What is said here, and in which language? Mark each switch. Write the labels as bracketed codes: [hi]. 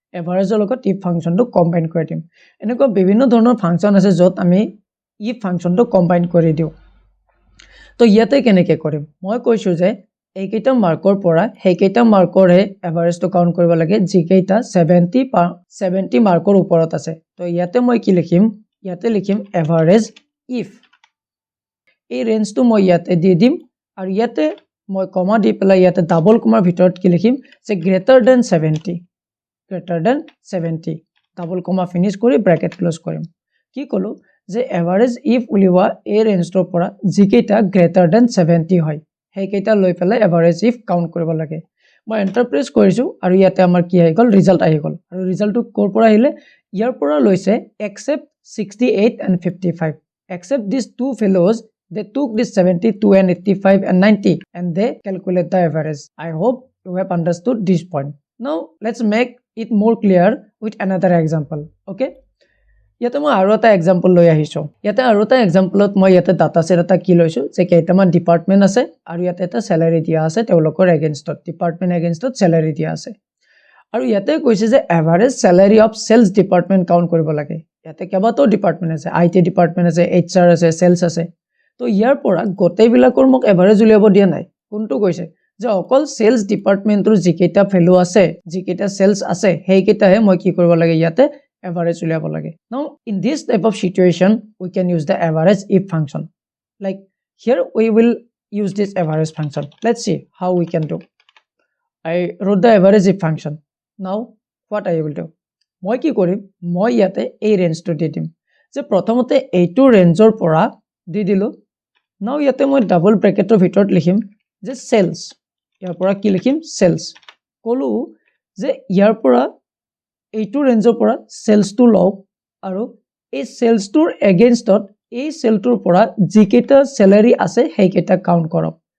[as] এভাৰেজৰ লগত ইফ ফাংচনটো কম্বাইন কৰি দিম। এনেকুৱা বিভিন্ন ধৰণৰ ফাংচন আছে য'ত আমি ইফ ফাংচনটো কম্বাইন কৰি দিওঁ। তো ইয়াতে কেনেকৈ কৰিম, মই কৈছোঁ যে এইকেইটা মাৰ্কৰ পৰা সেইকেইটা মাৰ্কৰহে এভাৰেজটো কাউণ্ট কৰিব লাগে যিকেইটা 70 মাৰ্কৰ ওপৰত আছে। তো ইয়াতে মই কি লিখিম, ইয়াতে লিখিম এভাৰেজ ইফ। এই ৰেঞ্জটো মই ইয়াতে দি দিম আৰু ইয়াতে মই কমা দি পেলাই ইয়াতে ডাবল কমাৰ ভিতৰত কি লিখিম যে greater than 70, greater than 70, double কমা ফিনিছ কৰি ব্ৰেকেট ক্ল'জ কৰিম। কি ক'লোঁ যে এভাৰেজ ইফ উলিওৱা এই ৰেঞ্জটোৰ পৰা যিকেইটা গ্ৰেটাৰ দেন 70 হয়, সেইকেইটা লৈ পেলাই এভাৰেজ ইফ কাউণ্ট কৰিব লাগে। মই এণ্টাৰ প্ৰেছ কৰিছোঁ আৰু ইয়াতে আমাৰ কি আহি গ'ল, ৰিজাল্ট আহি গ'ল। আৰু ৰিজাল্টটো ক'ৰ পৰা আহিলে, ইয়াৰ পৰা লৈছে [en] except 68 and 55. Except these two fellows, they took this 72 and 85 and 90 and they calculate the average. I hope you have understood this point. Now let's make it more clear with another example. [as] Okay? ইয়াতে মই আৰু এটা example লৈ আহিছোঁ। ইয়াতে আৰু এটা এক্সাম্পলত মই ইয়াতে ডাটা ছেট এটা কি লৈছোঁ যে কেইটামান ডিপাৰ্টমেণ্ট আছে আৰু ইয়াতে এটা চেলাৰী দিয়া আছে, তেওঁলোকৰ এগেইনষ্টত ডিপাৰ্টমেণ্ট এগেইনষ্টত চেলাৰী দিয়া আছে। আৰু ইয়াতে কৈছে যে average salary of sales department count কৰিব লাগে। ইয়াতে কেইবাটাও ডিপাৰ্টমেণ্ট আছে, IT ডিপাৰ্টমেণ্ট আছে, HR আছে, চেলছ আছে। তো ইয়াৰ পৰা গোটেইবিলাকৰ মোক এভাৰেজ উলিয়াব দিয়া নাই। কোনটো কৈছে যে অকল চেলছ ডিপাৰ্টমেণ্টৰ যিকেইটা ভেলু আছে, যিকেইটা চেলছ আছে, সেইকেইটাহে মই কি কৰিব লাগে, ইয়াতে average উলিয়াব লাগে। [en] Now in this type of situation we can use the average if function. Like here we will use this average function. Let's see how we can do. I wrote the average if function. Now what I will do, [as] মই কি কৰিম, মই ইয়াতে এই ৰেঞ্জটো দি দিম যে প্ৰথমতে এইটো ৰেঞ্জৰ পৰা দি দিলোঁ। নাও ইয়াতে মই ডাবল ব্ৰেকেটৰ ভিতৰত লিখিম যে চেলছ, ইয়াৰ পৰা কি লিখিম, চেলছ। ক'লোঁ যে ইয়াৰ পৰা এইটো ৰেঞ্জৰ পৰা চেলছটো লওক আৰু এই চেলছটোৰ এগেইনষ্টত এই চেলটোৰ পৰা যিকেইটা চেলাৰী আছে সেইকেইটা কাউণ্ট কৰক।